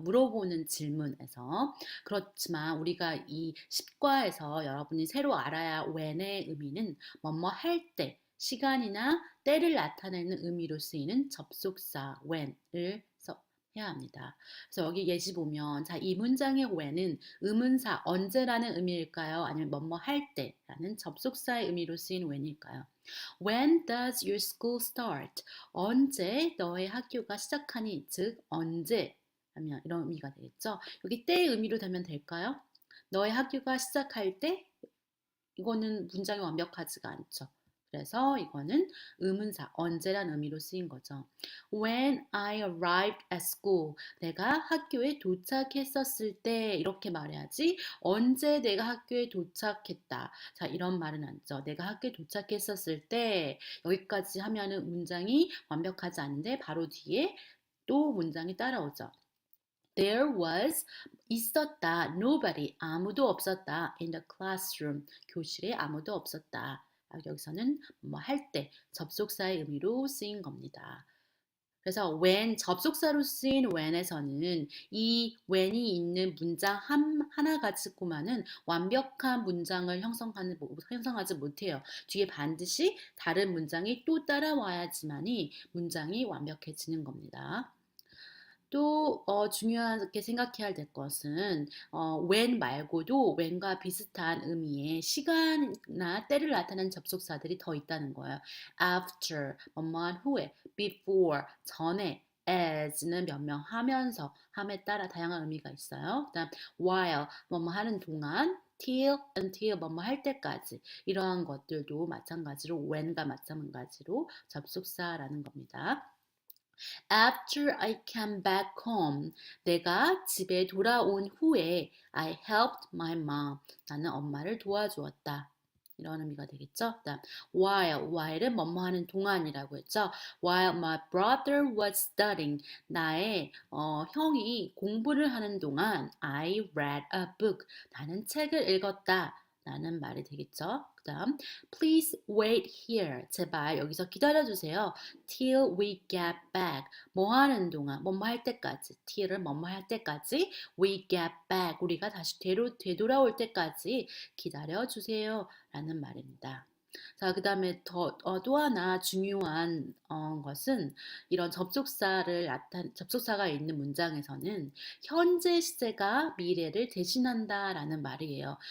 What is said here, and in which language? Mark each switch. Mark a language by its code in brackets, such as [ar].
[ko] 물어보는 질문에서. 그렇지만 우리가 이 10과에서 여러분이 새로 알아야 when의 의미는 뭐뭐 할 때, 시간이나 때를 나타내는 의미로 쓰이는 접속사 when을 해야 합니다. 그래서 여기 예시 보면 자, 이 문장의 when은 의문사 언제라는 의미일까요? 아니면 뭐뭐 할 때라는 접속사의 의미로 쓰인 when일까요? [en] When does your school start? [ko] 언제 너의 학교가 시작하니? 즉 언제 하면 이런 의미가 되겠죠. 여기 때의 의미로 되면 될까요? 너의 학교가 시작할 때 이거는 문장이 완벽하지가 않죠. 그래서 이거는 의문사, 언제란 의미로 쓰인 거죠. [en] When I arrived at school. [ko] 내가 학교에 도착했었을 때 이렇게 말해야지. 언제 내가 학교에 도착했다. 자, 이런 말은 안죠. 내가 학교에 도착했었을 때 여기까지 하면은 문장이 완벽하지 않은데 바로 뒤에 또 문장이 따라오죠. [en] There was [ko] 있었다. [en] Nobody [ko] 아무도 없었다. [en] In the classroom [ko] 교실에 아무도 없었다. 여기서는 뭐 할 때 접속사의 의미로 쓰인 겁니다. 그래서 when 접속사로 쓰인 when에서는 이 when이 있는 문장 하나 가지고만은 완벽한 문장을 형성하지 못해요. 뒤에 반드시 다른 문장이 또 따라와야지만이 문장이 완벽해지는 겁니다. 또 중요하게 생각해야 될 것은 when 말고도 when과 비슷한 의미의 시간이나 때를 나타내는 접속사들이 더 있다는 거예요. after, 뭐뭐한 후에, before, 전에, as는 변명하면서, 함에 따라 다양한 의미가 있어요. 그다음 while, 뭐뭐 하는 동안, till, until, 뭐뭐 할 때까지 이러한 것들도 마찬가지로 when과 마찬가지로 접속사라는 겁니다. [en] After I came back home, [ko] 내가 집에 돌아온 후에 [en] I helped my mom. [ko] 나는 엄마를 도와주었다. 이런 의미가 되겠죠. 그다음 while은 뭐뭐 하는 동안이라고 했죠. [en] While my brother was studying, [ko] 나의 형이 공부를 하는 동안 [en] I read a book. [ko] 나는 책을 읽었다. 라는 말이 되겠죠. 그 다음 [en] Please wait here. [ko] 제발 여기서 기다려주세요. [en] Till we get back. [ko] 뭐 하는 동안, 뭐뭐 할 때까지. till을 뭐뭐 할 때까지. [en] We get back. [ko] 우리가 다시 되돌아올 때까지 기다려주세요. 라는 말입니다. 자, 그다음에 또 하나 중요한 것은 이런 접속사가 있는 문장에서는 현재 시제가 미래를 대신한다라는 말이에요.